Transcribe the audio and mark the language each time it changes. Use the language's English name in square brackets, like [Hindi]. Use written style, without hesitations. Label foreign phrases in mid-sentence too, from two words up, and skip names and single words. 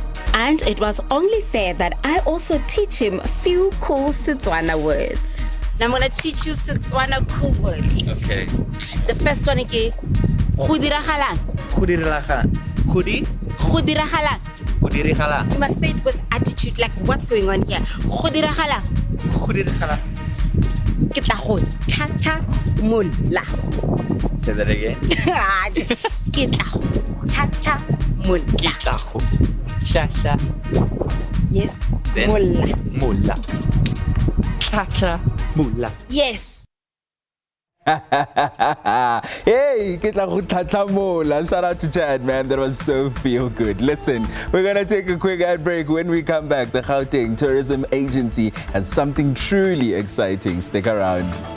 [English] And it was only fair that I also teach him a few cool Setswana words. Now I'm going to teach you Setswana cool words. Okay. The first one is Khudiragalang. Khudiragalang. Khudiragalang. Khudiragalang. You must say it with attitude, like what's going on here. Khudiragalang. Khudiragalang. [Tswana] Ke tla go tla mola. [English] Say that again. [Tswana] Ke tla go tla mola. Ke tla go tla. [English] Yes. [Tswana] Then mola. Tla mola. [English] Yes. Hey, shout out to Chad, man. That was so feel good. Listen, we're gonna take a quick ad break. When we come back, the Gauteng Tourism Agency has something truly exciting. Stick around.